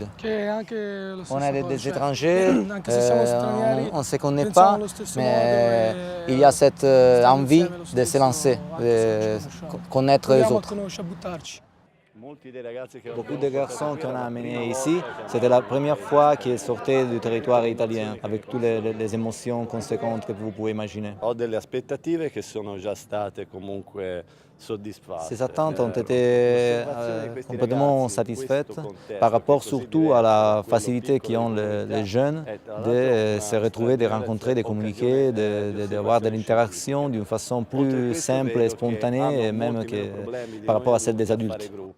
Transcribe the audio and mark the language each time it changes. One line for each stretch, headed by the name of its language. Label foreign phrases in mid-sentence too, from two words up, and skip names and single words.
French: On est des étrangers, on ne se connaît pas, mais il y a cette envie de se lancer, de connaître les autres. Beaucoup de garçons qu'on a amenés ici, c'était la première fois qu'ils sortaient du territoire italien, avec toutes les émotions conséquentes que vous pouvez imaginer.
Italian: Ho delle aspettative che sono già state comunque soddisfatte.
French: Ces attentes ont été complètement satisfaites par rapport surtout à la facilité qu'ont les jeunes de se retrouver, de rencontrer, de communiquer, d'avoir de l'interaction d'une façon plus simple et spontanée, et même que par rapport à celle des adultes.